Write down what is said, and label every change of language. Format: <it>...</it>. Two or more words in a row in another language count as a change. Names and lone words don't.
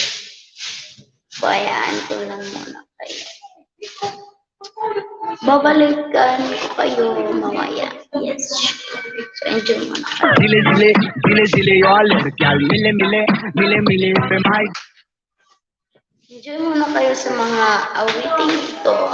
<tl>Pabayaan ko lang muna kayo. Babalikan ko kayo mamaya. Yes. So enjoy muna kayo. Zile zile, zile zile,</tl> <hi>yo लड़कियां मिले मिले, मिले मिले पे भाई.</hi> <tl>Enjoy muna kayo sa mga awiting ito.</tl>